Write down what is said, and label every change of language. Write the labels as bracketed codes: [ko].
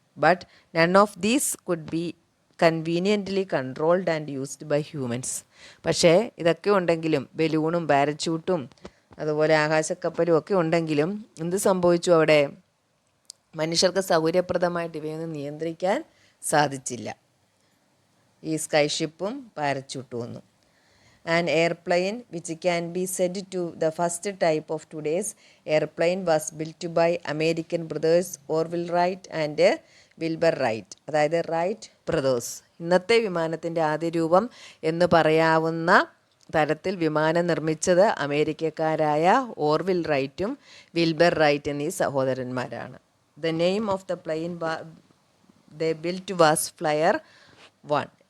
[en] But none of these could be conveniently controlled and used by humans. [ml] പക്ഷേ ഇതൊക്കെ ഉണ്ടെങ്കിലും, ബലൂണും പാരച്യൂട്ടും അതുപോലെ ആകാശക്കപ്പലും ഒക്കെ ഉണ്ടെങ്കിലും എന്ത് സംഭവിച്ചു? അവിടെ മനുഷ്യർക്ക് സൗകര്യപ്രദമായിട്ട് ഇവയൊന്നും നിയന്ത്രിക്കാൻ സാധിച്ചില്ല. ഈ സ്കൈഷിപ്പും പാരച്യൂട്ടും ഒന്നും. [en] An airplane which can be said to the first type of today's airplane was built by American brothers Orville Wright and Wilbur Wright. [ml] അതായത് റൈറ്റ് ബ്രദേഴ്സ്. ഇന്നത്തെ വിമാനത്തിൻ്റെ ആദ്യ രൂപം എന്ന് പറയാവുന്ന തരത്തിൽ വിമാനം നിർമ്മിച്ചത് അമേരിക്കക്കാരായ ഓർവിൽ റൈറ്റും വിൽബർ റൈറ്റ് എന്നീ സഹോദരന്മാരാണ്. [en] The name of the plane they built was Flyer 1.